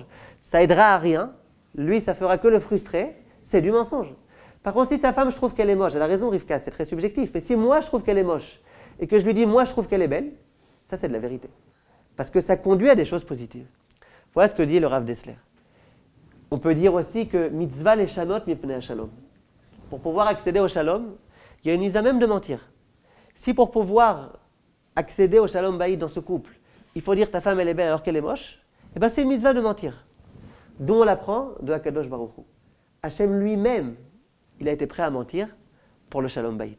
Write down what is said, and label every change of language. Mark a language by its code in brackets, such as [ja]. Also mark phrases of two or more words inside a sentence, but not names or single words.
[fr] Ça aidera à rien, lui ça fera que le frustrer, c'est du mensonge. Par contre, si sa femme, je trouve qu'elle est moche, elle a raison Rivka, c'est très subjectif, mais si moi je trouve qu'elle est moche, et que je lui dis moi je trouve qu'elle est belle, ça c'est de la vérité. Parce que ça conduit à des choses positives. Voilà ce que dit le Rav Dessler. On peut dire aussi que [he] מצווה לשנות מפני שלום. [fr] Pour pouvoir accéder au shalom, il y a une mise à même de mentir. Si pour pouvoir accéder au [he] שלום בית [fr] dans ce couple, il faut dire ta femme elle est belle alors qu'elle est moche, eh ben c'est une mitzvah de mentir. D'où on l'apprend de Hakadosh Baruch Hu. Hachem lui-même, il a été prêt à mentir pour le [he] שלום בית.